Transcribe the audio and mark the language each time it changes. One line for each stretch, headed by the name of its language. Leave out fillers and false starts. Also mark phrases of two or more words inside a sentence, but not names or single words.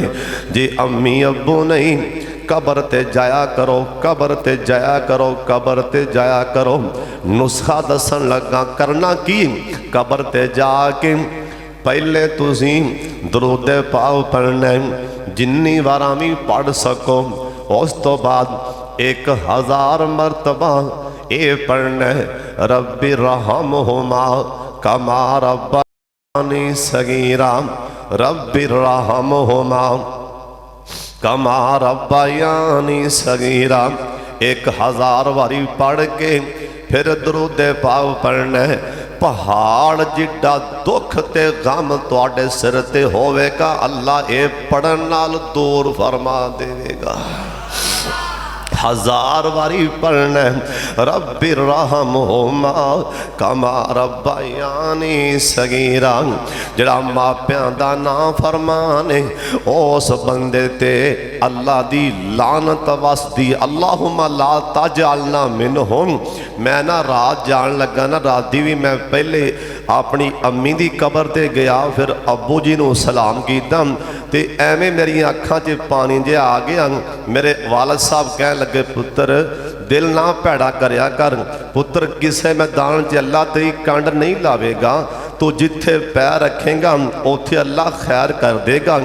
Punjabi: جے امی ابو نہیں قبر تے جایا کرو، قبر تے جایا کرو، قبر تے جایا کرو. نسخہ دسن لگا کرنا کی، قبر تے جاکے پہلے تسی درود پاک پڑھنا جنی وارا بھی پڑھ سکو، اس تو بعد 1000 مرتبہ یہ پڑھنا
Arabic: ربي ارحمهما كما رباني صغيرا، ربي ارحمهما كما ربياني صغيرا.
Punjabi: 1000 باری پڑھ کے پھر درود پاک پڑھنا. پہاڑ جڈا دکھ تے غم تہاڈے سر تے ہووے گا، اللہ یہ پڑھن نال دور فرما دیوے گا.
Arabic: 1000
Punjabi: باری پڑھنا
Arabic: ربي ارحمهما كما ربياني صغيرا.
Punjabi: جڑا ماپیاں دا نام فرمانے اس بندے تے اللہ دی لعنت وسدی.
Arabic: اللهم لا تجعلنا منهم.
Punjabi: میں نا رات جان لگا نا، رات دی بھی میں پہلے اپنی امی دی قبر تے گیا، پھر ابو جی نوں سلام کیتا تے ایویں میری اکھاں 'چ پانی جہا آ گیا. میرے والد صاحب کہہ لگے پتر دل نا بھیڑا کریا کر، پتر کسے میدان 'چ اللہ تیری کنڈ نہیں لاوے گا، تو جتھے پیر رکھے گا اوتھے اللہ خیر کر دے گا.